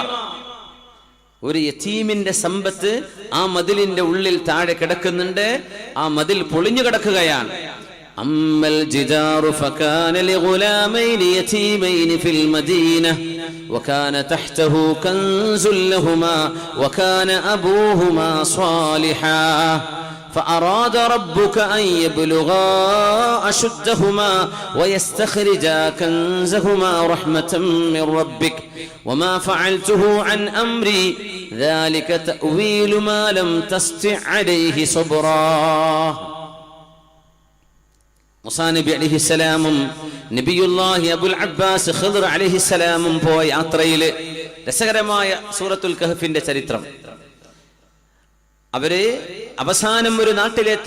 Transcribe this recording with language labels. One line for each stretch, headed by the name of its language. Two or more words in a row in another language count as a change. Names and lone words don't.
Malayalam: ഒരു യതീമിന്റെ സമ്പത്ത് ആ മതിലിന്റെ ഉള്ളിൽ താഴെ കിടക്കുന്നുണ്ട്. ആ മതിൽ പൊളിഞ്ഞു കിടക്കുകയാണ്.
Arabic: أما الجدار فكان لغلامين يتيمين في المدينة وكان تحته كنز لهما وكان أبوهما صالحا فأراد ربك أن يبلغا أشدهما ويستخرجا كنزهما رحمة من ربك وما فعلته عن أمري ذلك تأويل ما لم تستطع عليه صبرا.
Malayalam: മൂസാ നബി അലൈഹിസ്സലാമും നബിയുല്ലാഹി അബുൽ അബ്ബാസ് ഖിദ്ർ അലൈഹിസ്സലാമും പോയ യാത്രയിൽ രസകരമായ സൂറത്തുൽ കഹ്ഫിന്റെ ചരിത്രം. അവര് അവസാനം ഒരു നാട്ടിലെത്തി.